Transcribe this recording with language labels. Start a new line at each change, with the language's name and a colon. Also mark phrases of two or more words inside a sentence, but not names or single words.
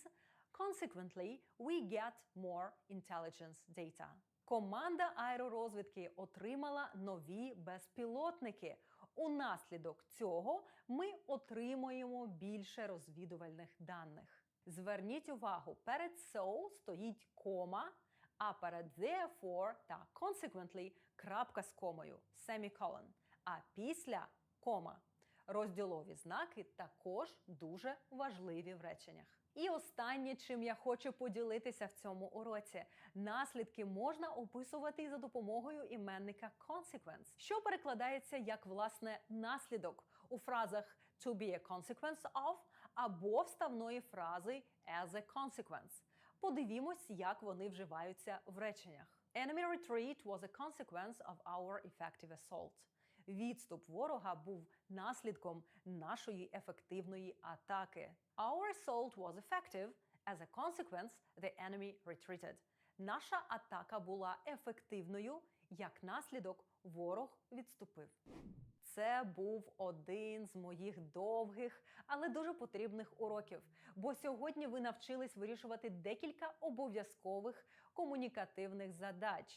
English: Consequently, we get more intelligence data.
Ukrainian: Команда аеророзвідки отримала нові безпілотники. Унаслідок цього ми отримуємо більше розвідувальних даних. Зверніть увагу, перед so стоїть кома, а перед therefore та consequently крапка з комою, semicolon, а після кома. Розділові знаки також дуже важливі в реченнях. І останнє, чим я хочу поділитися в цьому уроці. Наслідки можна описувати за допомогою іменника consequence, що перекладається як, власне, наслідок у фразах
English: to be a consequence of
Ukrainian: або вставної фрази
English: as a consequence.
Ukrainian: Подивімось, як вони вживаються в реченнях.
English: Enemy retreat was a consequence of our effective assault.
Ukrainian: Відступ ворога був наслідком нашої ефективної атаки.
English: Our assault was effective. As a consequence, the enemy retreated.
Ukrainian: Наша атака була ефективною, як наслідок ворог відступив. Це був один з моїх довгих, але дуже потрібних уроків, бо сьогодні ви навчились вирішувати декілька обов'язкових комунікативних задач.